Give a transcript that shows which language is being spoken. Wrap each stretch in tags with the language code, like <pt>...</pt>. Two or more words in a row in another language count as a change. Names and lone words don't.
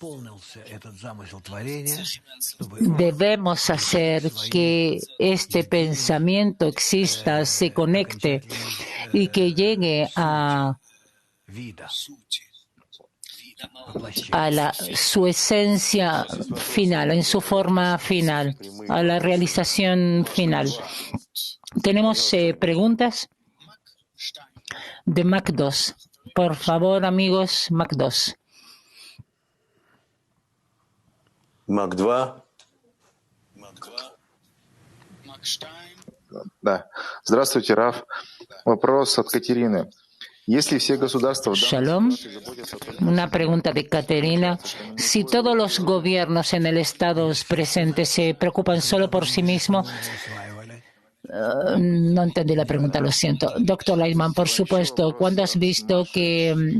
<es>Debemos hacer que este pensamiento exista, se conecte y que llegue a su esencia final, en su forma final, a la realización final. Tenemos preguntas de Mac 2. Por favor, amigos, Mac 2. Mac 2.</es> <ru>Да. Здравствуйте, Раф. Вопрос от Катерины.</ru> <es>Shalom. Una pregunta de Caterina. Si todos los gobiernos en el estado presente se preocupan solo por sí mismos, no entendí la pregunta, lo siento. Doctor Lightman, por supuesto, ¿cuándo has visto que...</es>